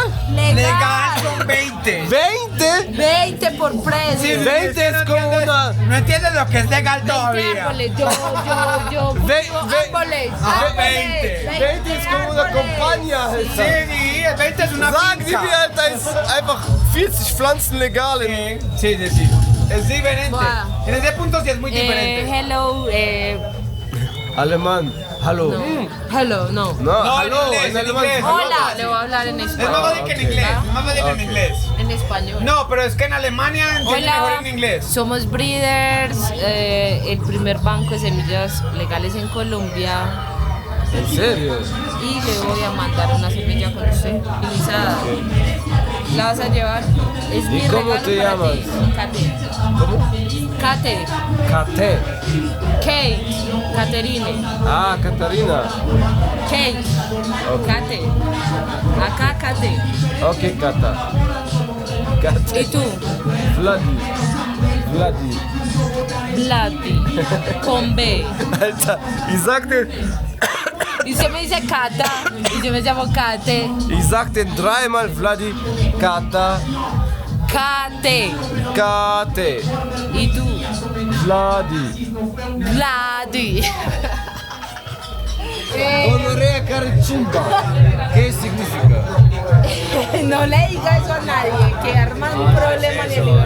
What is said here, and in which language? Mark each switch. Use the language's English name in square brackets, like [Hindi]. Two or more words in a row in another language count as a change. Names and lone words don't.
[Spanish] Legal son 20. ¿20? 20 por precio. Sí, 20 es como una... No entiendes lo que es legal todavía. Árboles, yo cultivo árboles. Ah, árboles, 20 ist como una Campaña, Alter. Sí, el 20 es una [German] Sagen Sie [Spanish] finca. [German] mir, Alter, ist einfach 40 Pflanzen legal in... [Spanish] Sí. Es diferente. Buah. En ese punto sí es muy diferente. Hello, Alemán, hallo. hello, no. No, No, en hallo, inglés, en en alemán. inglés. Hola, le voy a hablar en Es español. más fácil que en inglés. Es más fácil en inglés. En español. No, pero es que en Alemania entiende mejor Hola, en inglés. somos Breeders, el primer banco de semillas legales en Colombia. ¿En serio? Y le voy a mandar una semilla con usted, utilizada. ¿La vas a llevar? Es mi cómo regalo te para llamas? ti. Kate. ¿Cómo? Kate. Kate. Kate. Caterine. Ah, Katharina. Kate. Kate. Acá Kate. Okay, Kata. ¿Y tú? Vladi. Vladi. Con B. [German] Alter, ich sag den, [Spanish] Y usted me dice Cata. Y yo me llamo Kate. [German] ich sag den dreimal Vladi, Kata, [Spanish] Kate. Kate, ¿Y tú? Vladi. Vladi. Gonorrea Carechimba. ¿Qué significa? No le diga eso a nadie, que arman un problema en el lugar.